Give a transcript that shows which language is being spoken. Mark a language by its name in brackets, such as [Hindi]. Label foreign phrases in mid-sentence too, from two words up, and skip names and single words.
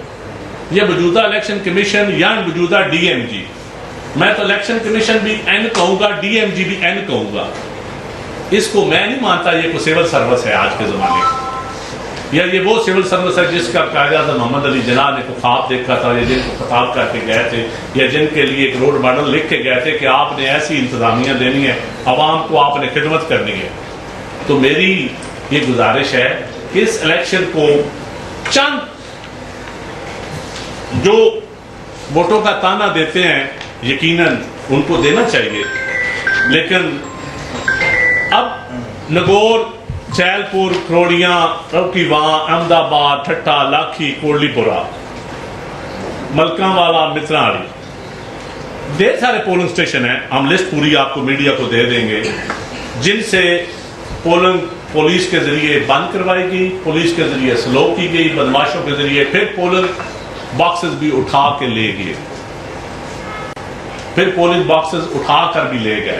[Urdu] یہ موجودہ [English] election commission [Urdu] یا موجودہ ڈی ایم جی, میں تو [English] election commission [Urdu] بھی این کہوں گا, ڈی ایم جی بھی این کہوں گا, اس کو میں نہیں مانتا یہ کوئی [English] civil service [Urdu] ہے آج کے زمانے کا, یا یہ وہ [English] civil service [Urdu] ہے جس کا قائد اعظم محمد علی جناح نے کوئی خواب دیکھا تھا, یا جن کو خطاب کر کے گئے تھے, یا جن کے لیے ایک [English] road model [Urdu] لکھ کے گئے تھے کہ آپ نے ایسی انتظامیہ دینی ہے, عوام کو آپ نے خدمت کرنی ہے. تو میری یہ گزارش ہے کہ اس الیکشن کو چند جو ووٹوں کا تانا دیتے ہیں یقیناً ان کو دینا چاہیے, لیکن اب नगौर, चैलपुर, करोड़ियाँ, रौकीवां, अहमदाबाद, ठट्ठा, लाखी, कोटलीपुरा, मलकांवाला, मित्राड़ी, ڈھیر سارے پولنگ اسٹیشن ہیں. ہم لسٹ پوری آپ کو میڈیا کو دے دیں گے جن سے پولنگ پولیس کے ذریعے بند کروائی گئی، پولیس کے ذریعے سلو کی گئی، بدمعاشوں کے ذریعے پھر پولنگ باکسز بھی اٹھا کے لے گئے، پھر پولنگ باکسز اٹھا کر بھی لے گئے.